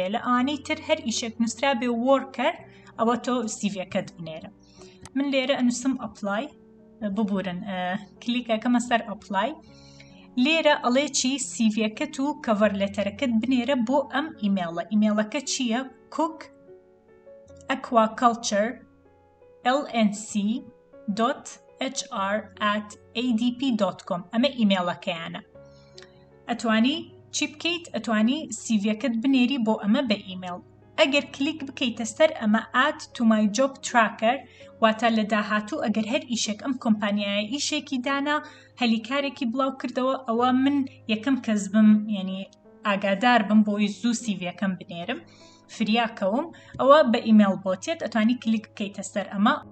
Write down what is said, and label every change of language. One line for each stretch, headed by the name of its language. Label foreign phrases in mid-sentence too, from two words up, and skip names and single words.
Central Kurdish: لە ئەوانەی تر هەر ئیشێک نووسرا بێ وۆرکەر ئەوە تۆ سیڤەکەت بنێرە. من لێرە ئەنووسم ئەپلای، ببورن کلیکەکەمە سەر ئەپلای. لێرە ئەڵێ چی؟ سیڤەکەت و
English: cover letter
Central Kurdish: بنێرە بۆ ئەم ئیمێڵە. ئیمێڵەکە چییە؟
English: cook aquaculture lnc.hr@adp.com.
Central Kurdish: ئەمە ئیمێڵەکەیانە. ئەتوانی چی بکەیت؟ ئەتوانی سیڤەکەت بنێری بۆ ئەمە بە ئیمێڵ. ئەگەر کلیک بکەیتە سەر ئەمە
English: add to my job tracker،
Central Kurdish: واتە لە داهاتوو ئەگەر هەر ئیشێک ئەم کۆمپانیایە ئیشێکی دانا هەلیکارێکی بڵاو کردەوە، ئەوە من یەکەم کەس بم، یعنی ئاگادار بم بۆی زوو سیڤەکەم بنێرم، فریاکەوم. ئەوە بە ئیمێڵ بۆتێت، ئەتوانی کلیک بکەیتە سەر ئەمە.